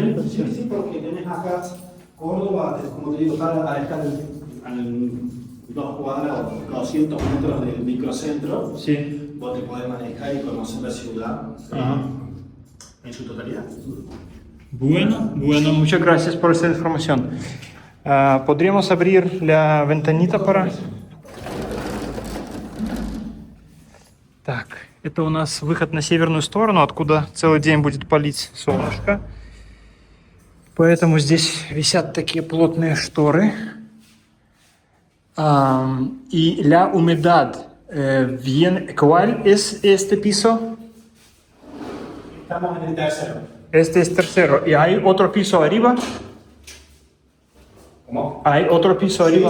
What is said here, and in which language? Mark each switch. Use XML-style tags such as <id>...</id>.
<es>Sí, porque tenés acá Córdoba, como te digo, está a estar en 2 cuadras o 200 metros del microcentro. Sí. Vos te podés manejar y conocer la ciudad Ajá. en su totalidad. Bueno, muchas gracias por esta información. ¿Podríamos abrir la ventanita para...?</es> <ru>Так, это у нас выход на северную сторону, откуда целый день будет палить солнышко. Поэтому здесь висят такие плотные шторы.</ru> <es>Y la humedad, ¿cuál es este piso? Estamos en el tercero. Este es tercero. ¿Y hay otro piso arriba? ¿Cómo? ¿Hay otro piso arriba?</es>